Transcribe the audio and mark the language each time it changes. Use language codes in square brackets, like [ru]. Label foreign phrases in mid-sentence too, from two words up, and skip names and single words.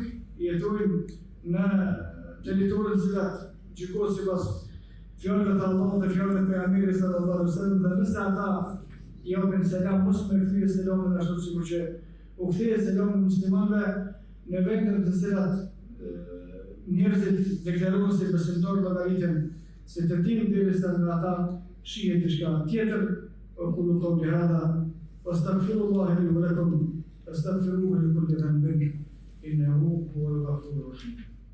[sq] jetojnë në territorin të cilat gjykohet sipas fjalëve të Allahut dhe fjalëve të pejgamberit [ar] صلى الله عليه وسلم, [sq] dhe nëse ata japin selam, mos më kthye selamin ashtu sikur që u kthye selami muslimanëve në vendet të cilat njerëzit deklarohen si besimtarë llogariten se të tillë derisa nga ata shihet diçka tjetër. [ar] أقول قولي هذا وأستغفر الله لي ولكم فاستغفروه لكل ذنب إنه هو الغفور الرحيم.